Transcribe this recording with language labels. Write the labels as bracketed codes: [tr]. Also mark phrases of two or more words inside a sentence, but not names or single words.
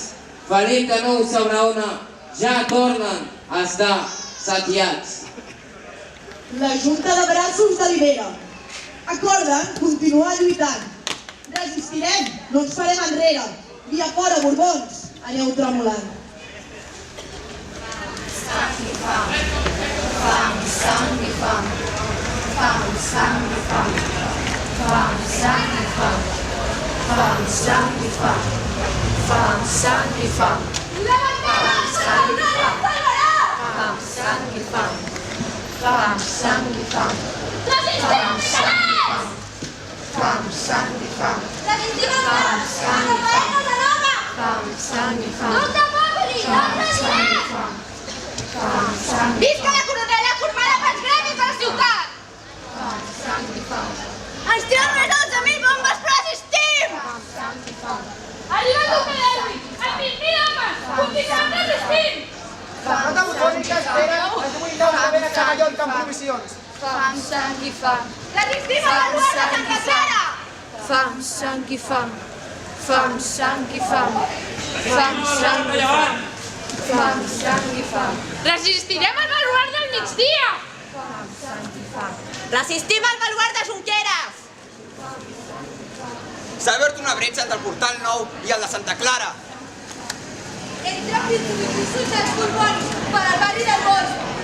[ca] Felip de Nou s'abraona, ja tornen a estar satiats. La Junta de Braços delibera. Acorden continuar lluitant. Resistirem, no ens farem enrere. Via fora, Borbons, aneu tremolant. Sang i fam, fam, sang i fam, fam, sang i fam, fam, sang i fam, fam, sang i fam, fam, sang i fam, fam, sang i fam, fam, sang i fam, fam, sang i fam, fam, sang i fam, fam, sang i fam, fam, sang i fam, fam, sang i fam, visca la coronela formada pels gremis de la ciutat! Ens tiren més 12.000 bombes, però resistim! Arriba el duque d'Elwi! Amb 20.000 homes! Continuem resistint! La flota borbònica espera els 8 naus de vena que Mallorca amb provisions. Fam, sang i fam. Resistim al baluard de Santa Clara! Fam, sang i fam. Fam, sang i fam. Fam, sang i fam. Fam, sang i fam. Resistirem al baluard del migdia! Fam, sang i fam. Resistim al baluard de Junqueras! S'ha obert una bretxa entre el portal nou i el de Santa Clara. Entre pisos dels Borbons per al barri del Bosc.